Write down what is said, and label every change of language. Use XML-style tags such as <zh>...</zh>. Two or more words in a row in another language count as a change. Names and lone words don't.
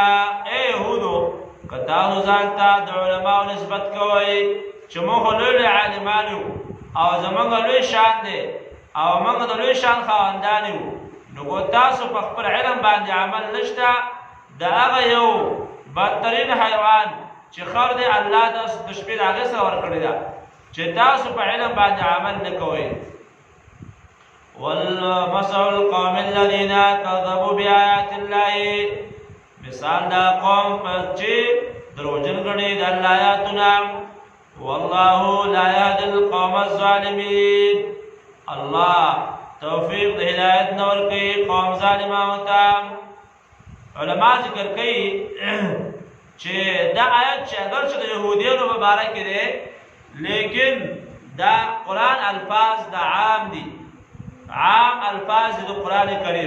<ps>ای یهودو که تاسو ځان ته د علماو نسبت کوئ چې موږ لوی عالمان یو او زموږ لوی شان دی او موږ د لوی شان خاوندان یو، نو که تاسو په خپل علم باندې عمل نشته، د هغه یو بدترین حیوان چې خر دی الله د شپې د هغې سره ورکړې ده چې تاسو په علم باندې عمل نه کوئ.</ps> <ar>ومثل القوم الذین کذبوا بآیات الله،</ar> <ps>مثال دا قوم چې دروغجن ګڼي د الله آیاتونه.</ps> <ar>والله لا يهدي القوم الظالمين،</ar> <ps>الله توفیق د هدایت نه ورکوي قوم ظالمانو ته. علما ذکر کوي چې دا آیت چې اگر چې د یهودیانو په باره کې دی، لیکن دا قرآن الفاظ دا عام دي، عام الفاظ د قرآن کریم.</ps>